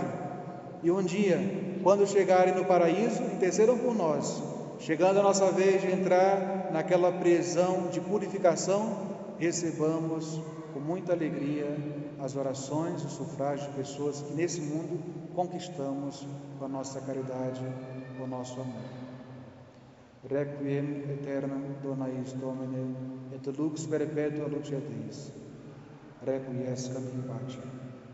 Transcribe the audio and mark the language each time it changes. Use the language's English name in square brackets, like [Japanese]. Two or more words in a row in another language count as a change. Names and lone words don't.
[Portuguese] E um dia, quando chegarem no paraíso, intercedam por nós. Chegando a nossa vez de entrar naquela prisão de purificação, recebamos com muita alegria as orações, o sufrágio de pessoas que nesse mundo conquistamos com a nossa caridade, com o nosso amor. [Latin] Requiem aeternam dona eis Domine, et lux perpetua luceat eis. Requiescat in pace.